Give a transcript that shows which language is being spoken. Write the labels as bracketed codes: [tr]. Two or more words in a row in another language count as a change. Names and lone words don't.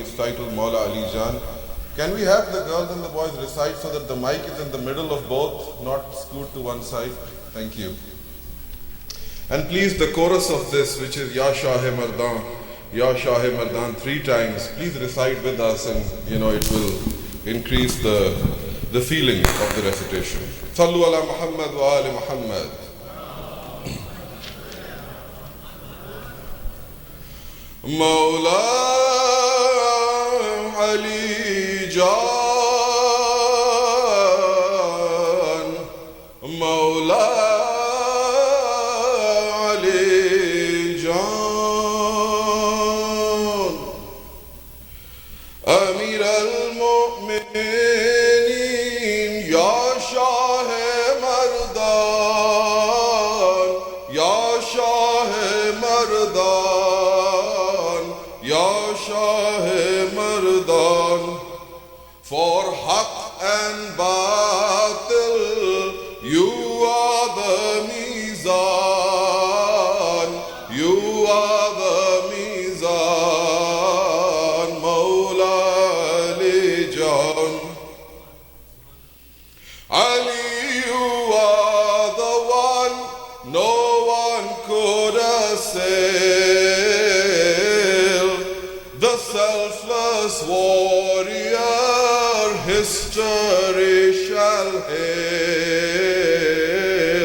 [en] It's titled Mawla Ali Jan. Can we have the girls and the boys recite so that the mic is in the middle of both, not scoot to one side? Thank you. And please, the chorus of this, which is [ur] یا شاہِ مرداں، یا شاہِ مرداں [en] 3 times, please recite with us, and it will increase the feeling of the recitation. [ar] صلوا على محمد وآل محمد. [ur] مولا علی جان، مولا [ar] أمير المؤمنين, [ur] یا شاہِ مرداں، یا شاہِ مرداں، یا شاہِ مرداں. [en] For Haqq and Batil, you are the Mizan, you are the Mizan, Mawla Ali, you are the one no one could assail, the selfless warrior history shall hail.